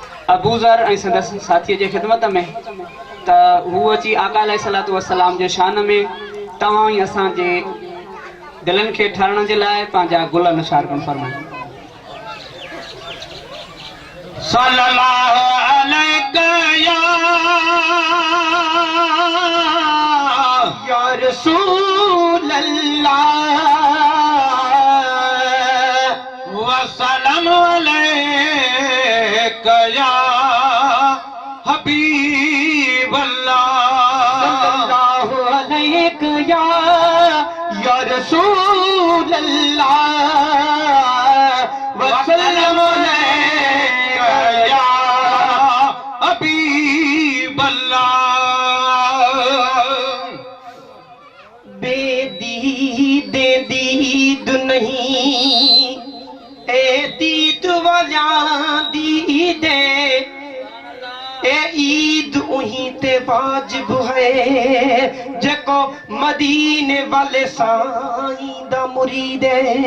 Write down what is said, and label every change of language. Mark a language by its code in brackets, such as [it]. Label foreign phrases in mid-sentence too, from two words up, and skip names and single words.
[sd] अबू ज़र ऐं संदसि साथीअ जे ख़िदमत में त हू अची आका [ar] عليه الصلاة والسلام [sd] जे शान में तव्हां ई असांजे दिलनि खे ठाहिण जे लाइ पंहिंजा गुल निसार कनि फरमाइनि। [ar] صلى الله عليك يا رسول الله وسلم عليك يا حبيب الله صلى الله عليك يا رسول الله وسلم عليك يا حبيب الله. [pa] بےدید دید نہیں اے دید والا دیدے اے عید اوہی تے واجب ہے جیکو مدینے والے سائیں دا مرید ہے.